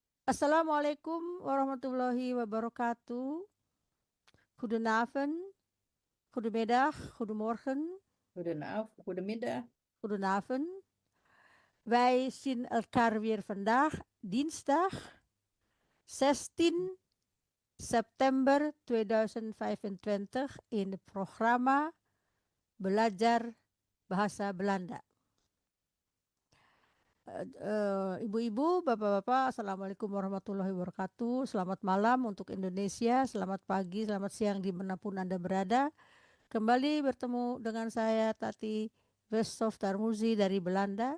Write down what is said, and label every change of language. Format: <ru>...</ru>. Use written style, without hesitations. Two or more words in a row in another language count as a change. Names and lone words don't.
<ar>السلام عليكم ورحمة الله وبركاته.</ar> <nl>Goedenavond, goedemiddag, goedemorgen, Goedemiddag. goedenavond. Wij zien elkaar weer vandaag, dinsdag 16 September 2025 in het programma Belajar Bahasa Belanda.</nl> <id>Ibu-ibu, bapak-bapak,</id> <ar>السلام عليكم ورحمة الله وبركاته.</ar> <id>Selamat malam untuk Indonesia, selamat pagi, selamat siang dimanapun Anda berada. Kembali bertemu dengan saya Tati Westhoff Tarmuzi dari Belanda.</id>